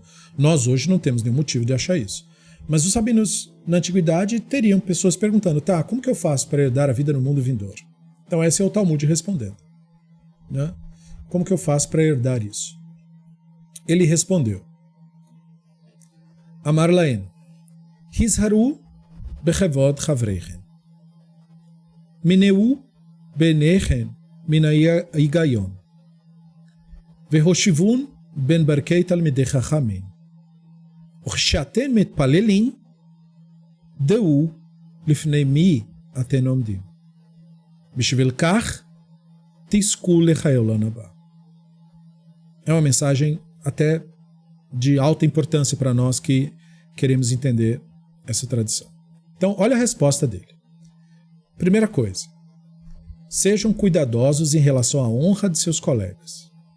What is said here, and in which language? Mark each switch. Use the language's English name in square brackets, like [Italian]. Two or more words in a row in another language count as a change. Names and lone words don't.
[Portuguese] Nós hoje não temos nenhum motivo de achar isso. Mas os rabinos na antiguidade teriam pessoas perguntando, tá, como que eu faço para herdar a vida no mundo vindouro? Então esse é o Talmud respondendo. Né? Como que eu faço para herdar isso? [Hebrew] Ele respondeu, אמר להן, הזהרו בכבוד חבריכם, ומנעו בניכם מן ההגיון, והושיבום בין ברכי תלמידי חכמים, וכשאתם מתפללים, דעו לפני מי אתם עומדים, בשביל כך תזכו לחיי העולם הבא. [Portuguese] É uma mensagem até de alta importância para nós que queremos entender essa tradição. Então, olha a resposta dele. Primeira coisa, sejam cuidadosos em relação à honra de seus colegas.